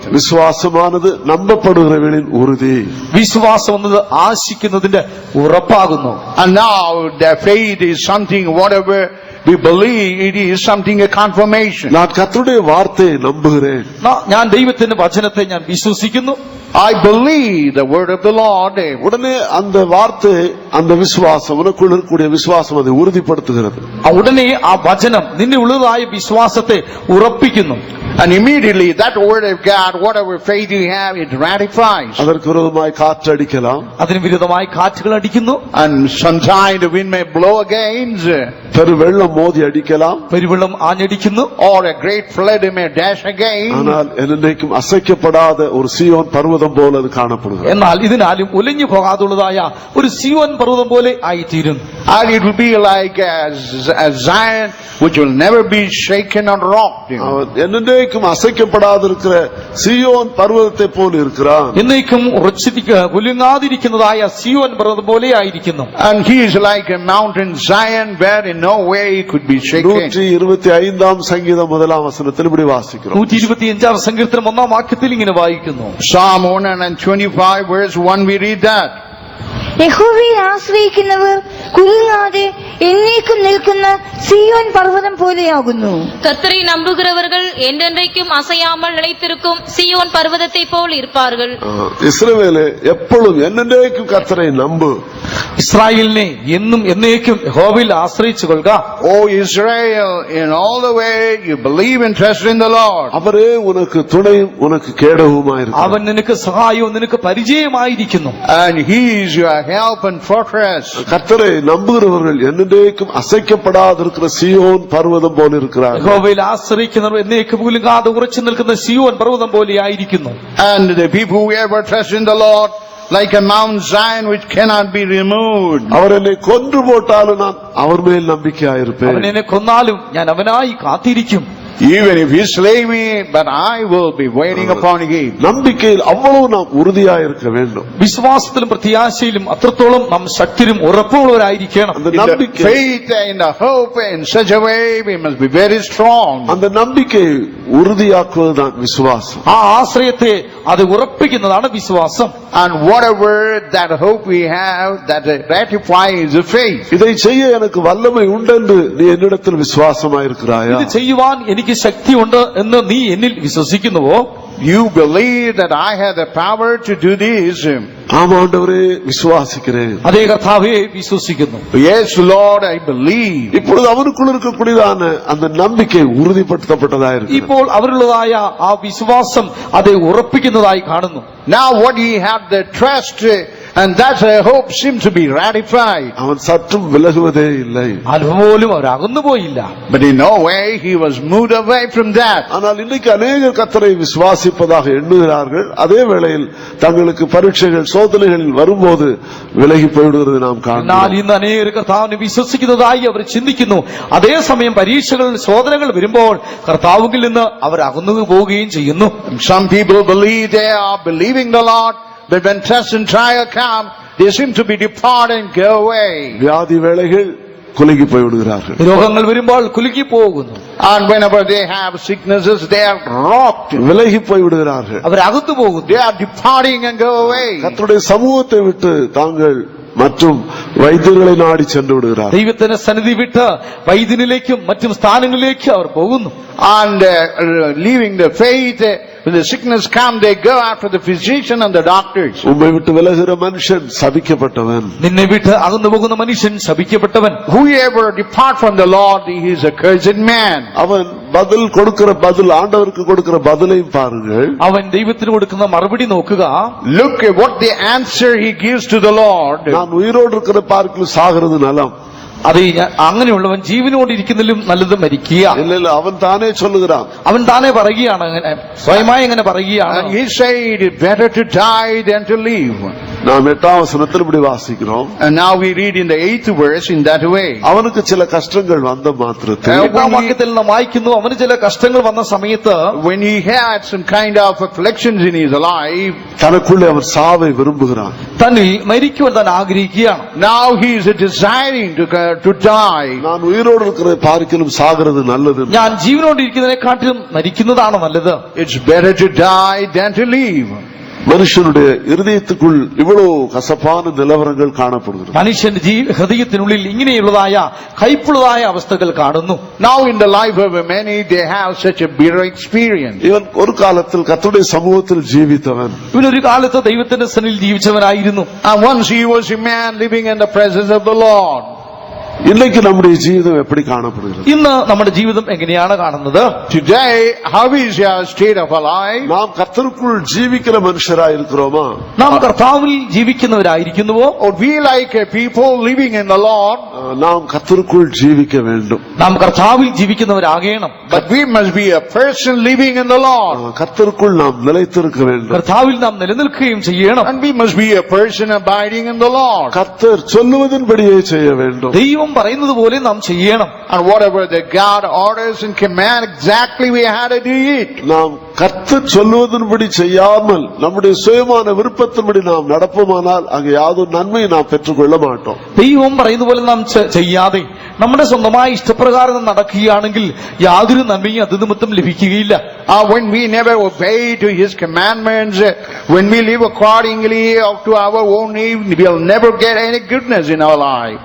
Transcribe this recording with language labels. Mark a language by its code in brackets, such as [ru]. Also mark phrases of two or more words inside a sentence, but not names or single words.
[ta] விசுவாசமானது நம்பப்படுகிறவர்களின் உறுதி. [ml] വിശ്വാസം എന്നത് ആശിക്കുന്നതിന്റെ ഉറപ്പാകുന്നു. [en] And now the faith is something, whatever we believe, it is something, a confirmation. [ta] நான் கர்த்தருடைய வார்த்தையை நம்புகிறேன். [ml] ഞാൻ ദൈവത്തിന്റെ വചനത്തെ ഞാൻ വിശ്വസിക്കുന്നു. [en] I believe the word of the Lord. [ta] உடனே அந்த வார்த்தை, அந்த விசுவாசம், உனக்குள் இருக்கக்கூடிய விசுவாசம் அதை உறுதிப்படுத்துகிறது. [ml] ഉടനെ ആ വചനം നിന്നിൽ ഉള്ളതായ വിശ്വാസത്തെ ഉറപ്പിക്കുന്നു. [en] And immediately that word of God, whatever faith you have, it ratifies. [ta] அதற்கு விரோதமாய் காற்று அடிக்கலாம், [ml] അതിന് വിരുദ്ധമായി കാറ്റുകൾ അടിക്കുന്നു. [en] And sometimes the wind may blow against, [ta] பெரு வெள்ளம் மோதி அடிக்கலாம், [ml] പെരുവെള്ളം ആഞ്ഞടിക്കുന്നു. [en] or a great flood may dash against. [ta] ஆனால் என்னைக்கும் அசைக்கப்படாத ஒரு சீயோன் பர்வதம் போல அது காணப்படுகிறது. [ml] എന്നാൽ ഇതിനാലും ഉലഞ്ഞു പോകാതുള്ളതായ ഒരു സിയോൻ പർവ്വതം പോലെ ആയിത്തീരും. [en] And it will be like a Zion which will never be shaken or rocked. [ta] என்னைக்கும் அசைக்கப்படாத இருக்கிற சீயோன் பர்வதத்தை போல இருக்கிறான். [ml] എന്നേക്കും കുലുങ്ങാതിരിക്കുന്നതായ സിയോൻ പർവ്വതം പോലെ ആയിരിക്കുന്നു. [en] And he is like a mountain Zion where in no way he could be shaken. [ta] 125 சங்கீதம் 1 வசனத்தில் இப்படி வாசிக்கிறோம். [ml] 125 സങ്കീർത്തനം 1 വാക്യത്തിൽ ഇങ്ങനെ വായിക്കുന്നു. [en] Psalm 125 verse 1 we read that. [ml] യഹോവയിൽ ആശ്രയിക്കുന്നവർ കുലുങ്ങാതെ എന്നേക്കും നിൽക്കുന്ന സിയോൻ പർവ്വതം പോലെയാകുന്നു. [ta] கர்த்தரை நம்புகிறவர்கள் என்றென்றைக்கும் அசையாமல் நிலைத்திருக்கும் சீயோன் பர்வதத்தை போல் இருப்பார்கள். இஸ்ரவேலே எப்பொழுதும் என்னென்றைக்கும் கர்த்தரை நம்பு. [ml] ഇസ്രായേലിനെ എന്നും എന്നേക്കും യഹോവയിൽ ആശ്രയിച്ചു കൊള്ളുക. [en] O Israel, in all the way you believe and trust in the Lord. [ta] அவரே உனக்கு துணையும் உனக்கு கேடகவுமாயிருக்கிறார். [ml] അവൻ നിനക്ക് സഹായവും നിനക്ക് പരിചയമായിരിക്കുന്നു. [en] And he is your help and fortress. [ta] கர்த்தரை நம்புகிறவர்கள் என்னென்றைக்கும் அசைக்கப்படாதிருக்கிற சீயோன் பர்வதம் போல இருக்கிறார். [ml] യഹോവയിൽ ആശ്രയിക്കുന്നവർ എന്നേക്കും കുലുങ്ങാതെ ഉറച്ചു നിൽക്കുന്ന സിയോൻ പർവ്വതം പോലെ ആയിരിക്കുന്നു. [en] And the people who ever trust in the Lord, like a Mount Zion which cannot be removed. [ta] அவர் என்னை கொன்று போட்டாலும் நான் அவர் மேல் நம்பிக்கையாயிருப்பேன். [ml] അവൻ എന്നെ കൊന്നാലും ഞാൻ അവനായി കാത്തിരിക്കും. [en] Even if he slay me, but I will be waiting upon him. [ta] நம்பிக்கையில் அவ்வளவு நாம் உறுதியாயிருக்க வேண்டும். [ml] വിശ്വാസത്തിലും പ്രത്യാശയിലും അത്രത്തോളം നാം ശക്തിയും ഉറപ്പുള്ളവരായിരിക്കണം. [ta] அந்த [en] In the [ta] நம்பிக்கை, [en] faith and the hope in such a way we must be very strong. [ta] அந்த நம்பிக்கையை உறுதியாக்குவதுதான் விசுவாசம். [ml] ആ ആശ്രയത്തെ അത് ഉറപ്പിക്കുന്നതാണ് വിശ്വാസം. [en] And whatever that hope we have, that ratifies the faith. [ta] இதை செய்ய எனக்கு வல்லமை உண்டென்று நீ என்னிடத்தில் விசுவாசமாயிருக்கிறாயா? [ml] ഇത് ചെയ്യുവാൻ എനിക്ക് ശക്തിയുണ്ട് എന്ന് നീ എന്നിൽ വിശ്വസിക്കുന്നുവോ? [en] You believe that I have the power to do this. [ta] ஆமாண்டவரே விசுவாசிக்கிறேன். [ml] അതേ കർത്താവേ വിശ്വസിക്കുന്നു. [en] Yes, Lord, I believe. [ta] இப்பொழுது அவனுக்குள் இருக்கக்கூடியதான அந்த நம்பிக்கை உறுதிப்படுத்தப்பட்டதா இருக்கு. [ml] ഇപ്പോൾ അവരുള്ളതായ ആ വിശ്വാസം அதை ഉറപ്പിക്കുന്നതായി കാണുന്നു. [en] Now what he had the trust, and that hope seems to be ratified. [ta] அவன் சற்றும் விலகுவதே இல்லை. [ml] അതുപോലും അവർ അകന്നുപോയില്ല. [en] But in no way he was moved away from that. [ta] ஆனால் இன்னைக்கு அநேகர் கர்த்தரை விசுவாசிப்பதாக எண்ணுகிறார்கள். அதே வேளையில் தங்களுக்கு பரீட்சைகள் சோதனைகள் வரும்போது விலகி போய்விடுகிறது நாம் [ml] എന്നാൽ [ta] காணலாம். [ml] ഇന്ന് അനേകർ കർത്താവിനെ വിശ്വസിക്കുന്നതായി അവർ ചിന്തിക്കുന്നു. അതേസമയം പരീക്ഷകൾ ശോധനകൾ വരുമ്പോൾ കർത്താവിൽ നിന്ന് അവർ അകന്നു പോവുകയും ചെയ്യുന്നു. [en] And some people believe they are believing the Lord, but when test and trial come, they seem to be depart and go away. [ta] வியாதி வேளைகள் குலுங்கி போய்விடுகிறார்கள். [ml] രോഗങ്ങൾ വരുമ്പോൾ കുലുക്കി പോകുന്നു. [en] And whenever they have sicknesses, they are rocked. [ta] விலகி போய்விடுகிறார்கள். [ml] അവർ അകന്നു പോകുന്നു. [en] They are departing and go away. [ta] கர்த்தருடைய சமூகத்தை விட்டு தாங்கள் மற்றும் வைத்தியர்களை நாடி சென்று விடுகிறார். [ml] ദൈവത്തിന്റെ സന്നിധി വിട്ട് വൈദ്യനിലേക്കും മറ്റും സ്ഥാനങ്ങളിലേക്കും അവർ പോകുന്നു. [en] And leaving the faith, when the sickness come, they go after the physician and the doctors. [ta] உம்மை விட்டு விலகுகிற மனுஷன் சபிக்கப்பட்டவன். [ml] നിന്നെ വിട്ട് അകന്നു പോകുന്ന മനുഷ്യൻ ശപിക്കപ്പെട്ടവൻ. [en] Whoever depart from the Lord, he is a cursed man. [ta] அவன் பதில் கொடுக்கிற பதில், ஆண்டவருக்கு கொடுக்கிற பதிலையும் பாருங்கள். [ml] അവൻ ദൈവത്തിന് കൊടുക്കുന്ന മറുപടി നോക്കുക. [en] Look at what the answer he gives to the Lord. [ta] நான் உயிரோடு இருக்கிற பார்க்கல சாகிறது நலம். [ml] അത് അങ്ങനെയുള്ളവൻ ജീവനോടിരിക്കുന്നതിലും നല്ലത് മരിക്കുക. [ta] இல்ல இல்ல அவன் தானே சொல்லுகிறான். [ml] അവൻ താനെ പറയുകയാണ്, അങ്ങനെ സ്വയമായി അങ്ങനെ പറയുകയാണ്. [en] And he said it's better to die than to live. [ta] நாம் 8ஆம் வசனத்தில் இப்படி வாசிக்கிறோம். [en] And now we read in the 8th verse in that way. [ta] அவனுக்கு சில கஷ்டங்கள் வந்த மாத்திரத்தில் [ml] 8ஆം വാക്യത്തിൽ നാം വായിക്കുന്നു, അവന് ചില കഷ്ടങ്ങൾ വന്ന സമയത്ത് [en] when he had some kind of afflictions in his life, [ta] தனக்குள்ளே அவன் சாவை விரும்புகிறான். [ml] തന്നിൽ മരിക്കുവാൻ താൻ ആഗ്രഹിക്കുകയാണ്. [en] now he is desiring to die. [ta] நான் உயிரோடு இருக்கிற பார்க்கிலும் சாகிறது நல்லது. [ml] ഞാൻ ജീവനോടിരിക്കുന്നതിനെക്കാട്ടിലും മരിക്കുന്നതാണ് നല്ലത്. [en] It's better to die than to live. [ta] மனுஷனுடைய இருதயத்துக்குள் இவ்வளவு கசப்பான நிலவரங்கள் காணப்படுகிறது. [ml] മനുഷ്യന്റെ ഹൃദയത്തിനുള്ളിൽ ഇങ്ങനെയുള്ളതായ കയ്പുള്ളതായ അവസ്ഥകൾ കാണുന്നു. [en] Now in the life of many they have such a bitter experience. [ta] இவன் ஒரு காலத்தில் கர்த்தருடைய சமூகத்தில் ஜீவித்தவன். [ml] ഇവനൊരു കാലത്ത് ദൈവത്തിന്റെ സന്നിധിയിൽ ജീവിച്ചവനായിരുന്നു. [en] And once he was a man living in the presence of the Lord. [ta] இன்னைக்கு நம்முடைய ஜீவிதம் எப்படி காணப்படுகிறது? [ml] ഇന്ന് നമ്മുടെ ജീവിതം എങ്ങനെയാണ് കാണുന്നത്? [en] Today, how is your state of life? [ta] நாம் கர்த்தருக்குள் ஜீவிக்கிற மனுஷராய் இருக்கிறோமா? [ml] നാം കർത്താവിൽ ജീവിക്കുന്നവരായിരിക്കുന്നുവോ? [en] Or we like a people living in the Lord? [ta] நாம் கர்த்தருக்குள் ஜீவிக்க வேண்டும். [ml] നാം കർത്താവിൽ ജീവിക്കുന്നവരാകണം. [en] But we must be a person living in the Lord. [ta] கர்த்தருக்குள் நாம் நிலைத்திருக்க வேண்டும். [ml] കർത്താവിൽ നാം നിലനിൽക്കുകയും ചെയ്യണം. [en] And we must be a person abiding in the Lord. [ta] கர்த்தர் சொல்லுவதன்படியே செய்ய வேண்டும். [ml] ദൈവം പറയുന്നത് പോലെ നാം ചെയ്യണം. [en] And whatever the God orders and command, exactly we had to do it. [ta] நாம் கர்த்தர் சொல்லுவதன்படி செய்யாமல் நம்முடைய சுயமான விருப்பத்தின்படி நாம் நடப்போமானால் அங்கே யாதொரு நன்மையை நாம் பெற்றுக்கொள்ள மாட்டோம். [ml] ദൈവം പറയുന്ന പോലെ നാം ചെയ്യാതെ നമ്മുടെ സ്വന്തമായ ഇഷ്ടപ്രകാരം നടക്കുകയാണെങ്കിൽ യാതൊരു നന്മയും അത് നിമിത്തം ലഭിക്കുകയില്ല. [en] When we never obey to His commandments, when we live accordingly to our own need, we'll never get any goodness in our life.